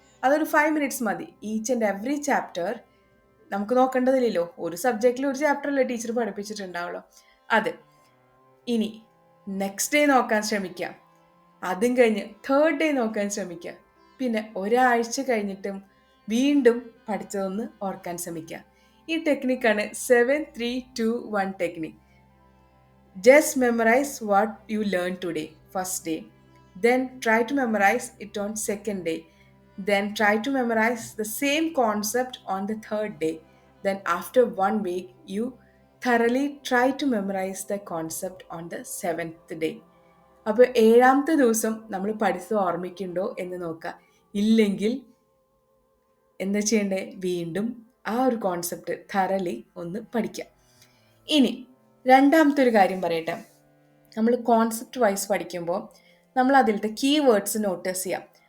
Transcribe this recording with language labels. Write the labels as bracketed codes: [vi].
[ml] അതൊരു 5 മിനിറ്റ്സ് മതി. [en] each and every [ml] chapter നമുക്ക് നോക്കേണ്ടതില്ലല്ലോ, ഒരു സബ്ജക്റ്റിൽ ഒരു ചാപ്റ്ററല്ലേ ടീച്ചർ പഠിപ്പിച്ചിട്ടുണ്ടാവുള്ളൂ. അത് ഇനി നെക്സ്റ്റ് ഡേ നോക്കാൻ ശ്രമിക്കാം. അതും കഴിഞ്ഞ് തേർഡ് ഡേ നോക്കാൻ ശ്രമിക്കുക. പിന്നെ ഒരാഴ്ച കഴിഞ്ഞിട്ടും വീണ്ടും പഠിച്ചതൊന്ന് ഓർക്കാൻ ശ്രമിക്കുക. ഈ ടെക്നിക്കാണ് 7-3-2-1 technique. [en] Just memorize what you learned today, first day. Then try to memorize it on second day. Then try to memorize the same concept on the third day. Then after 1 week, you thoroughly try to memorize the concept on the seventh day. [ml] അപ്പോൾ ഏഴാമത്തെ ദിവസം നമ്മൾ പഠിച്ചത് ഓർമ്മിക്കുന്നുണ്ടോ എന്ന് നോക്കുക. ഇല്ലെങ്കിൽ എന്താ ചെയ്യണ്ടേ? വീണ്ടും ആ ഒരു കോൺസെപ്റ്റ് thoroughly ഒന്ന് പഠിക്കാം. ഇനി രണ്ടാമത്തെ ഒരു കാര്യം പറയട്ടെ. നമ്മൾ കോൺസെപ്റ്റ് വൈസ് പഠിക്കുമ്പോൾ നമ്മൾ അതിലത്തെ കീവേഡ്സ് നോട്ടീസ് ചെയ്യാം.